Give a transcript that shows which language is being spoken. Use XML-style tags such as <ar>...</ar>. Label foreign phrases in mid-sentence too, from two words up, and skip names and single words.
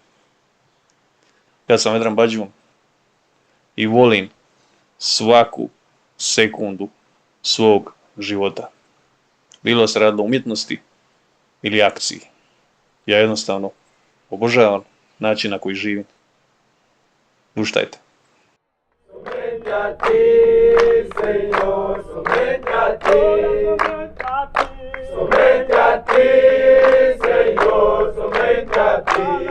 <hr>Ja sam Vedran Badžun i volim svaku sekundu svog života. Bilo se radilo o umjetnosti ili akciji. Ja jednostavno obožavam način na koji živim. Luštajte.</hr> <pt>Somente a ti, Senhor, somente a ti, somente a ti, Senhor, somente a ti,</pt>